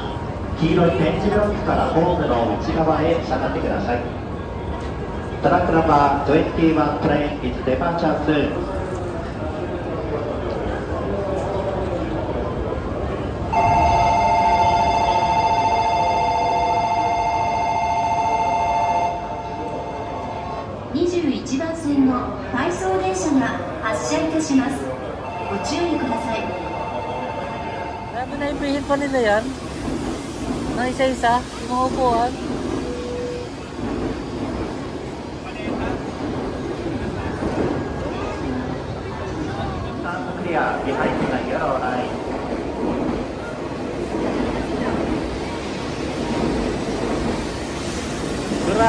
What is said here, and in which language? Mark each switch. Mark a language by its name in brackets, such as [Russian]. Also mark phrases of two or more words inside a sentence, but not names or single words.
[Japanese] 黄色い点字ブロックからホームの内側へ下がってください。 [English] track number 21 train is departure soon. [Japanese] 21 番線の回送電車が発車いたします。ご注意ください。 [Filipino] Sabi na ipihin pa nila yan? Na isa-isa? Yung mga upuan? [English] Clear behind the yellow line. [Filipino] Dura!